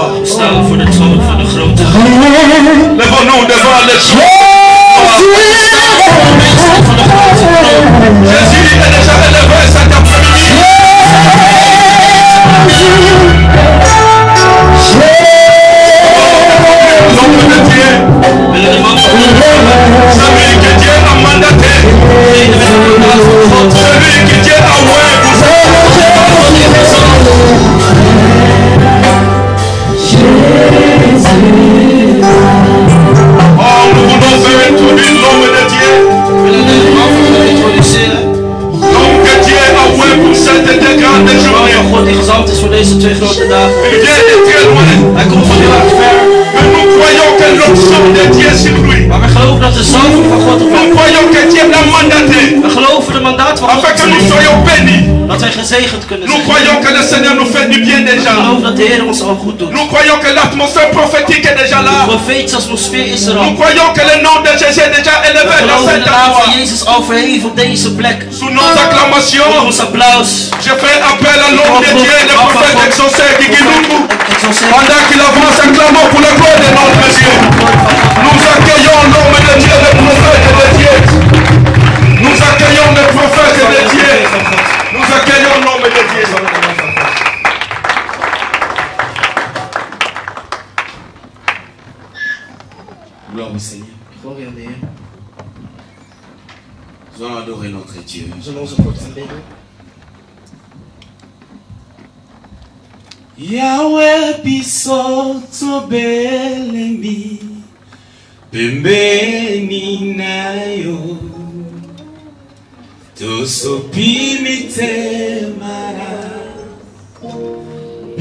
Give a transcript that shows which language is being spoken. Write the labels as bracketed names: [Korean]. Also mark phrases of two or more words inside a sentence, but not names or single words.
[Dutch] We staan voor de troon van de grote God. [French] Levons-nous devant le trône. Jésus est déjà élevé cet après-midi. L'homme de Dieu. Celui que Dieu a mandaté. Celui que Dieu a oué pour ça. Oh, nous voulons faire introduire l'homme de Dieu. L'homme que Dieu a oué pour cette deux grandes journées. [Dutch] God die gezalfd is voor deze twee grote dagen. [French] Il vient de très loin. [Dutch] Hij komt van heel erg ver. [French] Mais nous croyons que l'onction de Dieu sur lui. [Dutch] Maar we geloven dat de zalving van God op [French] Nous [Dutch] hem. [French] croyons que Dieu l'a mandaté. [Dutch] We geloven de mandaat van God. [French] Afin que nous soyons bénis. [Dutch] Dat wij gezegend kunnen [French] Nous [Dutch] zijn. [French] croyons que le Seigneur nous fait du bien [Dutch] We [French] déjà. [Dutch] geloven dat de Heer ons al goed doet. [French] Nous croyons que l'atmosphère prophétique est déjà [Dutch] De [French] là. [Dutch] profetische atmosfeer is er [French] Nous [Dutch] al. [French] croyons que le nom de Jésus est déjà [Dutch] We [French] élevé dans [Dutch] geloven in [French] cet [Dutch] de naam van [French] endroit. [Dutch] Jezus al verheven op deze plek. [French] Sous nos [Dutch] Door [French] acclamations, [Dutch] ons applaus. [French] je fais appel à l'homme de Dieu, le prophète exaucé Kikilungu. Pendant qu'il avance, acclamons pour la gloire de notre Dieu. Nous accueillons l'homme de Dieu, le prophète de Dieu. Nous accueillons le prophète de Dieu. Nous accueillons l'homme de Dieu. Gloire au Seigneur. [Dutch] Glorie aan de Heer. [French] Nous allons adorer notre Dieu. [Dutch] We zullen onze God aanbidden. [Lingala] Yahweh biso tobelemi pembeni nayo tosopi mitemara